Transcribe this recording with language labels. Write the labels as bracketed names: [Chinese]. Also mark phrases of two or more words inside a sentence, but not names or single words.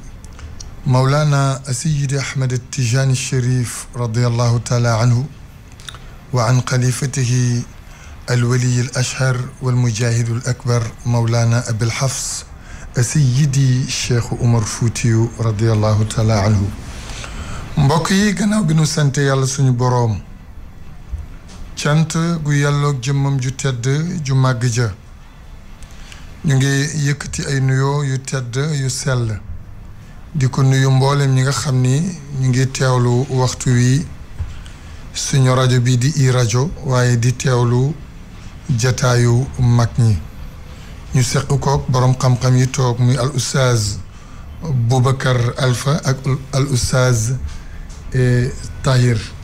[Arabic] مولانا سيدي أحمد التجاني الشريف رضي الله تعالى عنه وعن خليفته الولي الأشهر والمجاهد الأكبر مولانا أبي الحفص سيدي الشيخ عمر فوتيو رضي الله تعالى عنه [Wolof] mbokk yi gannaaw bi nu sant yàlla suñu boroom cant gu yàlloog jëmmam ju tedd ju màgg ja ñu ngi yëkkati ay nuyoo yu tedd yu sell di ko nuyu mboolem ñi nga xam ni ñu ngi teewlu waxtu wi suñu rajo bi di i rajo waaye di teewlu jataayu mag ñi ñu seq koog boroom xam-xam yi toog muy al oustaz Boubacar Alpha ak al oustaz Tahir